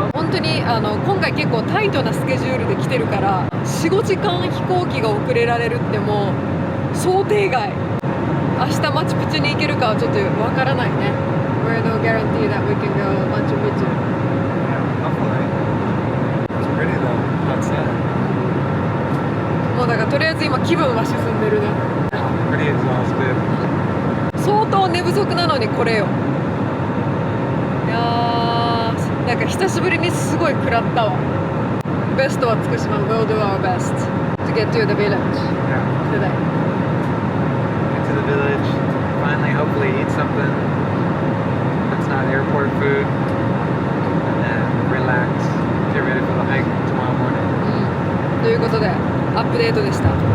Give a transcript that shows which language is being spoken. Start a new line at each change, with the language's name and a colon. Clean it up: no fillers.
Japanese: 本当に今回結構タイトなスケジュールで来てるから、4、5時間飛行機が遅れられるってもう想定外。明日マチュピチュに行けるかはちょっとわからないね。
English: We're no guarantee that we can go Machu Picchu. Hopefully. It's pretty though. Outside.
Japanese: もうだからとりあえず今気分は沈んでるね。
English: Pretty exhausted.
Japanese: 相当寝不足なのにこれよ。いやなんか久しぶりにすごい食らったわ。ベストは尽くします。
English: We'll do our best to get to the village today. Get to the village, finally, hopefully eat something that's not airport food, and then relax, get ready for the hike tomorrow morning.
Japanese: ということでアップデートでした。